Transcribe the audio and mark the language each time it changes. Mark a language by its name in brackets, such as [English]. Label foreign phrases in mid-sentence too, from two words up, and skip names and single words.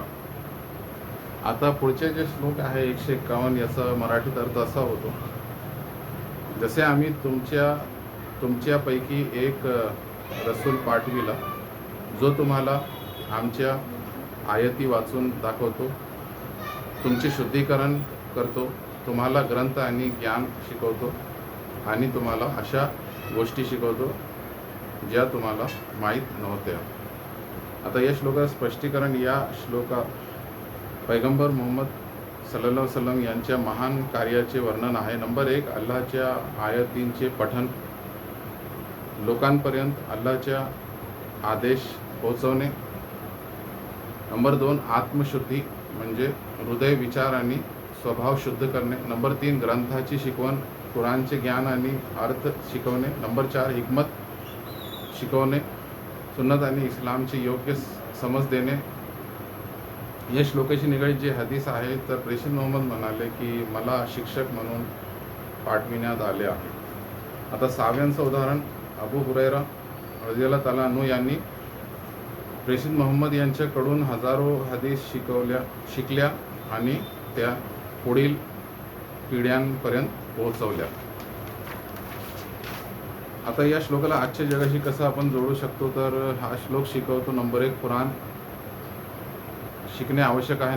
[Marathi] आता पुढचे जे श्लोक आहे 151 याचा मराठीत अर्थ असा होतो, जसे आम्ही तुमच्यापैकी एक रसूल पाठविला जो तुम्हाला आमच्या आयती वाचून दाखवतो, तुमचे शुद्धीकरण करतो, तुम्हाला ग्रंथ आणि ज्ञान शिकवतो आणि तुम्हाला अशा गोष्टी शिकवतो ज्या तुम्हाला माहीत नव्हत्या. आता या श्लोकाचं स्पष्टीकरण या श्लोकात पैगंबर मुहम्मद [Arabic] صلى الله عليه وسلم [Marathi] यांच्या महान कार्याचे वर्णन आहे. नंबर 1, अल्लाहच्या आयतींचे पठण, लोकांपर्यंत अल्लाहच्या आदेश पोहोचवणे. नंबर 2, आत्मशुद्धी म्हणजे हृदय, विचार आणि स्वभाव शुद्ध करणे. नंबर 3, ग्रंथाची शिकवण, कुराणचे ज्ञान आणि अर्थ शिकवणे. नंबर 4, हिकमत शिकवणे, सुन्नत आणि इस्लामची योग्य समज देणे. या श्लोकाशी निगडीत जे हदीस आहे, तर प्रेषित मोहम्मद म्हणाले की मला शिक्षक म्हणून पाठविण्यात आले आहे. आता 6व्यांचं उदाहरण, अबू हुरैरा [Arabic] رضي الله تعالى عنه [Marathi] यांनी प्रेषित मोहम्मद यांच्याकडून हजारो हदीस शिकल्या आणि त्या पुढील पिढ्यांपर्यंत पोहोचवल्या. आता या श्लोकाला आजच्या जगाशी कसं आपण जोडू शकतो, तर हा श्लोक शिकवतो नंबर 1, कुराण शिकणे आवश्यक आहे.